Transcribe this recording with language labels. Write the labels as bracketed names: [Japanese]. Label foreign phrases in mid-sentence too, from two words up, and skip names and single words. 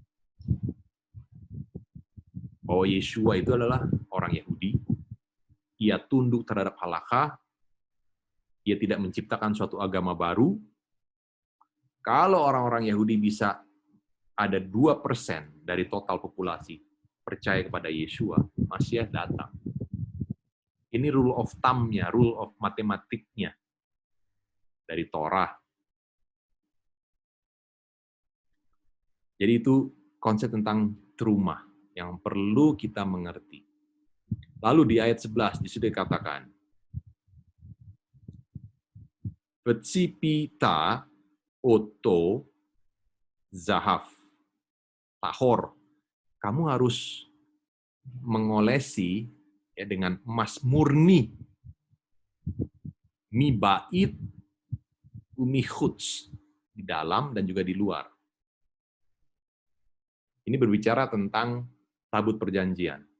[Indonesian] Bahwa Yeshua itu adalah orang Yahudi, ia tunduk terhadap halakha, ia tidak menciptakan suatu agama baru. Kalau orang-orang Yahudi bisa ada 2% dari total populasi percaya kepada Yeshua, Masiah datang. Ini [English] rule of thumb- [Indonesian] nya, [English] rule of [Indonesian] matematiknya dari Torah. Jadi itu konsep tentang terumah yang perlu kita mengerti. Lalu di ayat 11 disitu dikatakan, [Hebrew] Vetsipita oto zahaf tahor. [Indonesian] Kamu harus mengolesi ya dengan emas murni. [Hebrew] Mibait umihuts [Indonesian] di dalam dan juga di luar. Ini berbicara tentang tabut perjanjian.